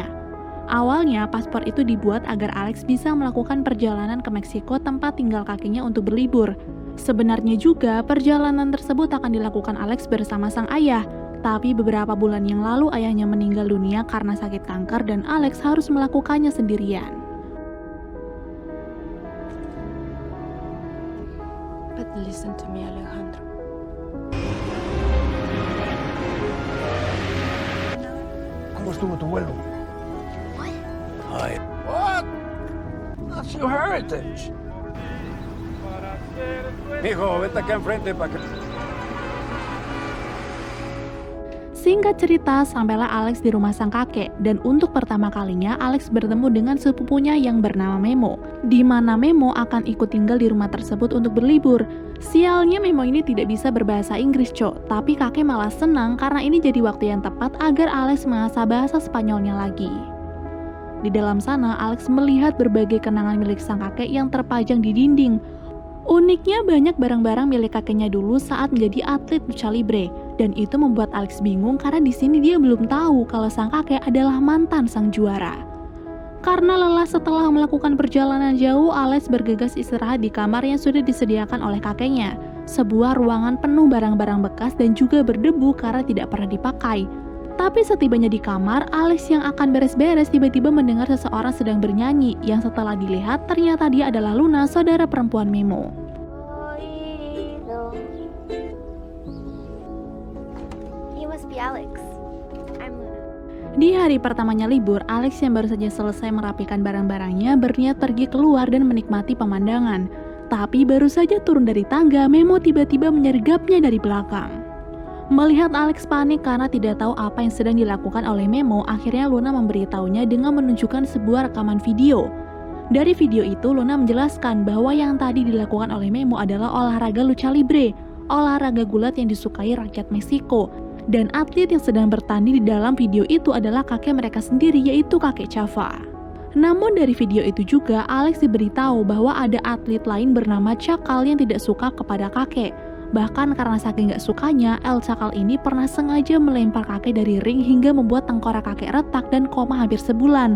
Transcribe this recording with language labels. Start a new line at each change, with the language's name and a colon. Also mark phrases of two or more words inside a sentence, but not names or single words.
Indonesian: Awalnya paspor itu dibuat agar Alex bisa melakukan perjalanan ke Meksiko tempat tinggal kakeknya untuk berlibur. Sebenarnya juga perjalanan tersebut akan dilakukan Alex bersama sang ayah. Tapi beberapa bulan yang lalu ayahnya meninggal dunia karena sakit kanker dan Alex harus melakukannya sendirian.
English: But listen to me, Alejandro.
Spanish: ¿Cómo estuvo tu vuelo?
English: What? Ay. What? That's your heritage.
Spanish: Hijo, vete acá enfrente para que...
Indonesian: Singkat cerita, sampailah Alex di rumah sang kakek, dan untuk pertama kalinya Alex bertemu dengan sepupunya yang bernama Memo, di mana Memo akan ikut tinggal di rumah tersebut untuk berlibur. Sialnya Memo ini tidak bisa berbahasa Inggris, tapi kakek malah senang karena ini jadi waktu yang tepat agar Alex mengasah bahasa Spanyolnya lagi. Di dalam sana, Alex melihat berbagai kenangan milik sang kakek yang terpajang di dinding. Uniknya banyak barang-barang milik kakeknya dulu saat menjadi atlet lucha libre. Dan itu membuat Alex bingung karena di sini dia belum tahu kalau sang kakek adalah mantan sang juara. Karena lelah setelah melakukan perjalanan jauh, Alex bergegas istirahat di kamar yang sudah disediakan oleh kakeknya. Sebuah ruangan penuh barang-barang bekas dan juga berdebu karena tidak pernah dipakai. Tapi setibanya di kamar, Alex yang akan beres-beres tiba-tiba mendengar seseorang sedang bernyanyi, yang setelah dilihat ternyata dia adalah Luna, saudara perempuan Memo.
English: He must be Alex. I'm Luna.
Indonesian: Di hari pertamanya libur, Alex yang baru saja selesai merapikan barang-barangnya berniat pergi keluar dan menikmati pemandangan. Tapi baru saja turun dari tangga, Memo tiba-tiba menyergapnya dari belakang. Melihat Alex panik karena tidak tahu apa yang sedang dilakukan oleh Memo, akhirnya Luna memberitahunya dengan menunjukkan sebuah rekaman video. Dari video itu, Luna menjelaskan bahwa yang tadi dilakukan oleh Memo adalah olahraga lucha libre, olahraga gulat yang disukai rakyat Meksiko. Dan atlet yang sedang bertanding di dalam video itu adalah kakek mereka sendiri, yaitu kakek Chava. Namun dari video itu juga, Alex diberitahu bahwa ada atlet lain bernama Cakal yang tidak suka kepada kakek. Bahkan karena saking gak sukanya, El Cakal ini pernah sengaja melempar kakek dari ring hingga membuat tengkorak kakek retak dan koma hampir sebulan.